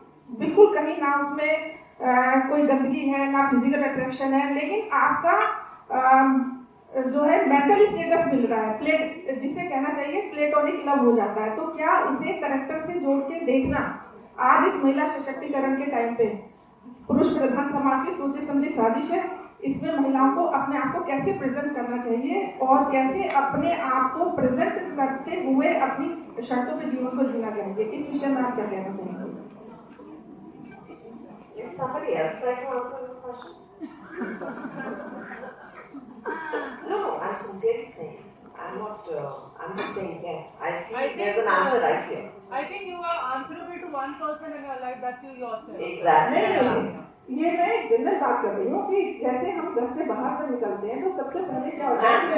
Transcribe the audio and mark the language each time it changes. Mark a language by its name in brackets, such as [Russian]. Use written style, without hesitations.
[Hindi] बिल्कुल कहीं ना उसमें कोई गंदगी है, ना फिजिकल अट्रैक्शन है, लेकिन आपका जो है मेंटली स्टेटस मिल रहा है, जिसे कहना चाहिए प्लेटोनिक लव हो जाता है, तो क्या उसे कैरेक्टर से जोड़ के देखना आज इस महिला सशक्तिकरण के टाइम पे पुरुष प्रधान समाज की सोचे समझी साजिश है। इसमें महिलाओं को अपने आप को कैसे प्रेजेंट करना चाहिए और कैसे अपने आप को प्रेजेंट करते हुए अपनी शर्तों पे जीवन को जीना चाहिए, इस विषय में आप क्या कहना चाहेंगे? [English] Somebody else like to answer this question? No, I'm sincerely saying. I'm not. I'm just saying yes. I feel there's an answer right here. I think you are answerable to one person in your life. That's you yourself. Exactly. [Hindi] ये मैं general बात कर रही हूँ कि जैसे हम घर से बाहर जब निकलते हैं तो सबसे पहले क्या होता है,